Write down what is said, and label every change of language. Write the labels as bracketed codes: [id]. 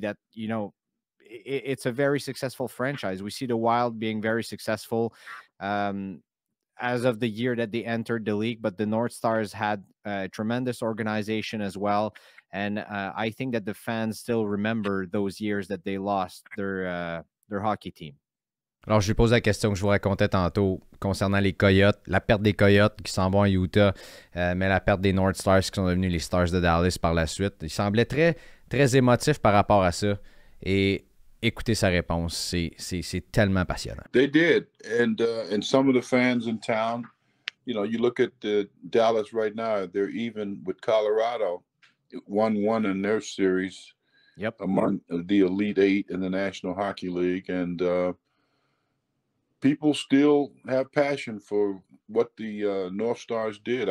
[en] That, it's a very successful franchise. We see the Wild being very successful as of the year that they entered the league, but the North Stars had a tremendous organization as well. And I think that the fans still remember those years that they lost their hockey team. [fr] Alors, je lui pose la question que je vous racontais tantôt concernant les Coyotes, la perte des Coyotes qui s'en vont à Utah, mais la perte des North Stars qui sont devenus les Stars de Dallas par la suite. Il semblait très, très émotif par rapport à ça. Et écoutez sa réponse, c'est tellement passionnant. [en] They did, and some of the fans in town, you look at Dallas right now, they're even with Colorado, 1-1 in their series. Yep. Among the Elite Eight in the National Hockey League, and people still have passion for what the North Stars did.